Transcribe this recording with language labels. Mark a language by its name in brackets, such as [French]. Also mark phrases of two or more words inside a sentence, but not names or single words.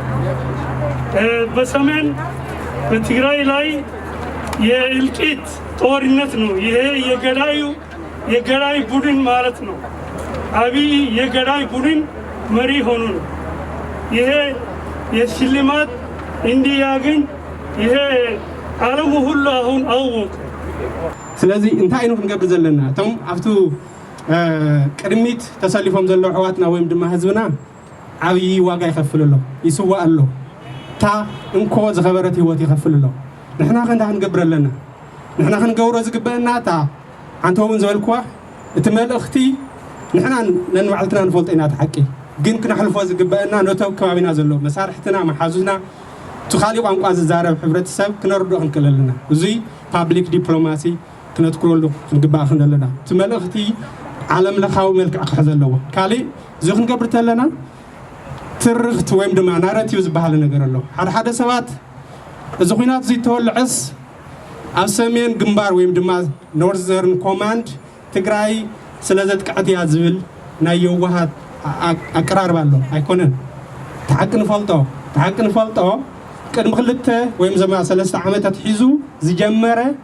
[Amharic] በሰሜን በትግራይ ላይ የእልቂት ጦርነት ነው። ይሄ የገዳይ ቡድን ማለት ነው። አብይ የገዳይ ቡድን መሪ ሆኖ ነው። ይሄ የሽልማት እንዲያገኝ ይሄ ዓለሙ ሁሉ አሁን አወቀ። [Tigrinya] ስለዚህ እንታይ ነው ክንገብር ዘለና እቶም ኣብቱ ቅድሚት ተሰሊፎም ዘለዉ ኣሕዋትና ወይም ድማ ህዝብና ዓብዪ ዋጋ ይኸፍል ኣሎ ይስዋእ ኣሎ እታ እንኮ ዝኸበረት ህይወት ይኸፍል ኣሎ ንሕና ከንታ ክንገብር ኣለና ንሕና ክንገብሮ ዝግበአና እታ ሓንቲ እውን ዝበልክዋ እቲ መልእኽቲ ንሕና ነንባዕልትና ንፈልጦ ኢና እቲ ሓቂ ግን ክነሕልፎ ዝግበአና ነቶም ከባቢና ዘሎ መሳርሕትና መሓዙትና تخالي قانقا زارب ሕብረተሰብ ክነርድኦ ክንክእል ኣለና እዙይ [English] public diplomacy [Tigrinya] ክነትኩረሉ ክንግባእ ኣለና ትመልእኽቲ ዓለም ለኻዊ መልክዕ ክሕዝ ኣለዎ ካሊእ እዚ ክንገብር ተለና ትርክት ወይም ድማ ናራቲቭ ዝበሃል ነገር ኣሎ ሓደ ሰባት እዚ ኩናት እዚ ተወልዕስ ኣብ ሰሜን ግንባር ወይም ድማ ኖርዘርን ኮማንድ ትግራይ ስለዘጥቃዕት እያ ዝብል ናይ የዋሃት ኣቀራርባ ኣሎ ኣይኮነን ተሓቂ ንፈልጦ ቅድሚ 2 ወይም ዘማ 3 ዓመታት ሒዙ ዝጀመረ